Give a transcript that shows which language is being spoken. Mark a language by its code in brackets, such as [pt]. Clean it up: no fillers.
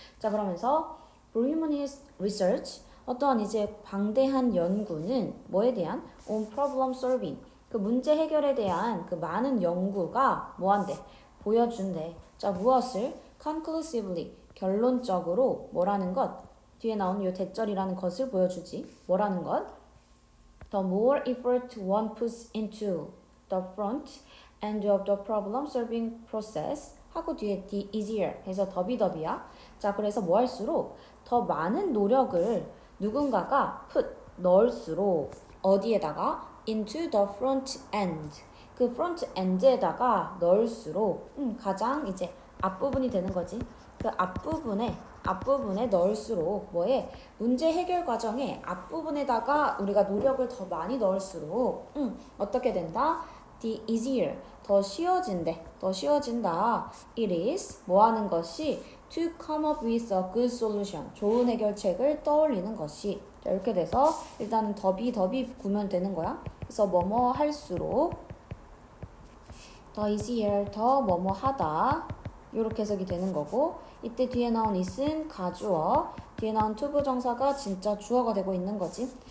[ko] 자, 그러면서 [en] voluminous research [ko] 어떠한 이제 방대한 연구는 뭐에 대한 [en] on problem solving [ko] 그 문제 해결에 대한 그 많은 연구가 뭐한대? 보여준대. 자, 무엇을? [en] conclusively, [ko] 결론적으로 뭐라는 것? 뒤에 나오는 요 대절이라는 것을 보여주지. 뭐라는 것? [en] The more effort one puts into the front end of the problem solving process [ko] 하고 뒤에 [en] the easier [ko] 해서 더비더비야. 자, 그래서 뭐 할수록 더 많은 노력을 누군가가 put 넣을수록 어디에다가 [en] into the front end [ko] 그 front end에다가 넣을수록 가장 이제 앞부분이 되는 거지. 그 앞부분에 넣을수록 뭐에 문제 해결 과정의 앞부분에다가 우리가 노력을 더 많이 넣을수록 어떻게 된다? [en] The easier [ko] 더 쉬워진대. 더 쉬워진다. [en] It is [ko] 뭐 하는 것이 [en] to come up with a good solution [ko] 좋은 해결책을 떠올리는 것이. 자, 이렇게 돼서 일단은 더비 구면 되는 거야. 그래서 뭐뭐 할수록 더 easier 더 뭐뭐 하다 이렇게 해석이 되는 거고 이때 뒤에 나온 it은 가주어 뒤에 나온 to 부정사가 진짜 주어가 되고 있는 거지.